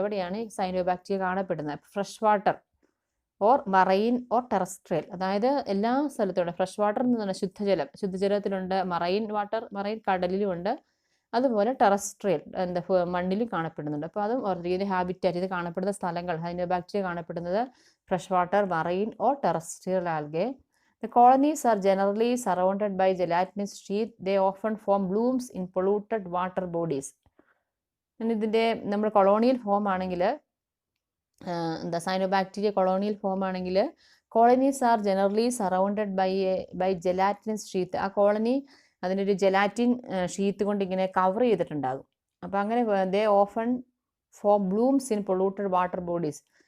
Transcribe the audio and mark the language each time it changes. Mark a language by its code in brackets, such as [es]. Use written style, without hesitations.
[ml] എവിടെയാണ് സൈനോബാക്ടീരിയ കാണപ്പെടുന്നത്? Fresh water or marine or terrestrial, അതായത് എല്ലാ സ്ഥലത്തും ഫ്രഷ് വാട്ടർ എന്ന് പറഞ്ഞാൽ ശുദ്ധജലം, ശുദ്ധജലത്തിലുണ്ട്, മറൈൻ വാട്ടർ, മറൈൻ കടലിലുമുണ്ട്, അതുപോലെ ടെറസ്ട്രിയൽ മണ്ണിലും കാണപ്പെടുന്നുണ്ട്. അപ്പോൾ അതും ഓർത്തിരിക്കുന്ന ഹാബിറ്റാറ്റ്, ഇത് കാണപ്പെടുന്ന സ്ഥലങ്ങൾ, സൈനോബാക്ടീരിയ കാണപ്പെടുന്നത് fresh water, marine or terrestrial algae. [en] The colonies are generally surrounded by gelatinous sheath. They often form blooms in polluted water bodies. [ml] ഇതിൻ്റെ നമ്മൾ കൊളോണിയൽ ഫോം ആണെങ്കിൽ എന്താ സൈനോബാക്ടീരിയ കൊളോണിയൽ ഫോം ആണെങ്കിൽ [en] Colonies are generally surrounded by gelatinous sheath. [ml] ആ colony അതിനൊരു gelatin sheath കൊണ്ട് ഇങ്ങനെ cover ചെയ്തിട്ടുണ്ടാകും. [en] അപ്പോൾ അങ്ങനെ they often form blooms in polluted water bodies.